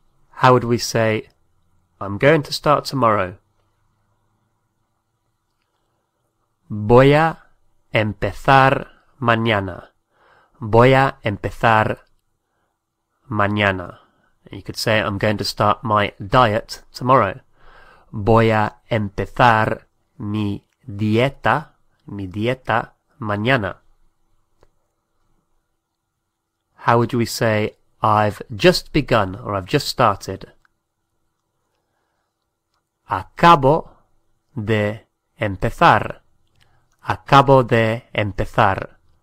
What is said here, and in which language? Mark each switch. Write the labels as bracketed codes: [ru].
[en] How would we say, I'm going to start tomorrow? [es] Voy a empezar mañana. Voy a empezar mañana. [en] You could say, I'm going to start my diet tomorrow. [es] Voy a empezar mi dieta mañana. [en] How would we say, I've just begun, or I've just started? [es] Acabo de empezar. Acabo de empezar.